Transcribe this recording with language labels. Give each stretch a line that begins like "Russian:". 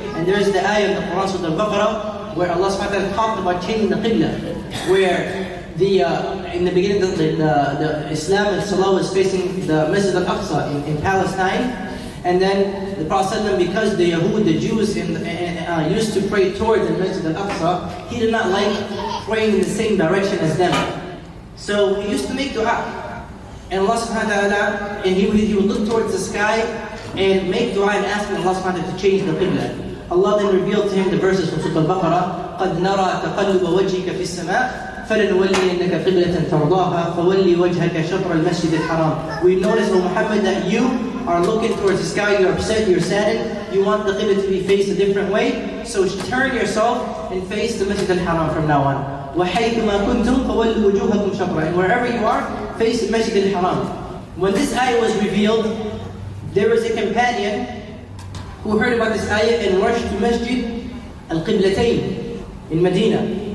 English: And there is the ayah in the Quran, Surah Al-Baqarah, where Allah subhanahu wa ta'ala talked about changing the qibla, where in the beginning the Islam and Salah was facing the Masjid al-Aqsa in Palestine, and then the Prophet, because the Yahud, the Jews used to pray towards the Masjid al-Aqsa, he did not like praying in the same direction as them. So he used to make dua, and Allah subhanahu wa ta'ala, and he would look towards the sky and make dua and ask Allah subhanahu wa ta'ala to change the qibla. Allah then revealed to him the verses from Surah Al-Baqarah,
Arabic: قَدْ نَرَى تَقَلُّبَ وَجْهِكَ فِي السَّمَاءِ فَلَنُوَلِّيَنَّكَ قِبْلَةً تَرْضَاهَا فَوَلِّ وَجْهَكَ شَطْرَ الْمَسْجِدِ الْحَرَامِ.
English: We notice, O Muhammad, that you are looking towards the sky, you're upset, you're saddened, you want the qibla to be faced a different way, so turn yourself and face the Masjid al-Haram from now on.
Arabic: وَحَيْثُمَا كُنْتُمْ فَوَلُّوا وُجُوهَكُمْ شَطْرَهُ.
English: And wherever you are, face the Masjid al-Haram. When this ayah was revealed, there was a companion who heard about this ayah and rushed to Masjid al-Qiblatayn in Medina.